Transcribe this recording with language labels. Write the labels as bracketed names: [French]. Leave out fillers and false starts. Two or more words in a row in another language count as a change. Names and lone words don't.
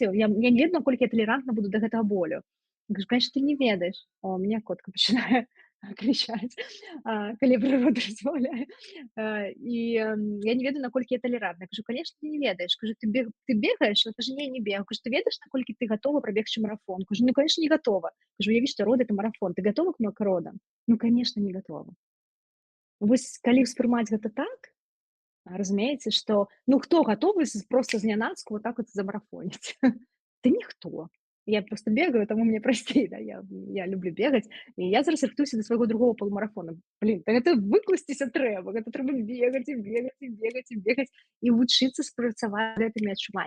[Belarusian] Я не ведаю, наколькі я толерантна буду да гэтага болю. Я кажу, конечно, ты не ведаеш. О, [Russian] у меня [Belarusian] котка пачынае кричаць, калі я пра роды размаўляю. Я не ведаю, наколькі я толерантна. Я кажу, конечно, ты не ведаеш. Кажу, ты бегаеш? Я кажу, не бегаю. Кажу, ты ведаеш, наколькі ты гатова прабегчы марафон? Кажу, ну, конечно, [Russian] не готова. Кажу, [Belarusian] уяві, што роды [Russian] — это марафон. Ты готова к родам? Ну, конечно, не готова. [Belarusian] Вось калі ўспрымаць гэта так, разумееце, што ну хто гатовы просто знянацку [Russian] вот так вот [Belarusian] замарафоніць? Ты ніхто. Я просто бегаю, таму мне прасцей, да, я люблю бегаць, і я зараз рыхтуюся да свайго [Russian] другого полумарафона. [Belarusian] Блин, так гэта выкласціся трэба, гэта трэба бегаць і бегаць і бегаць і бегаць і вучыцца спрацаваць з гэтымі адчуваннямі.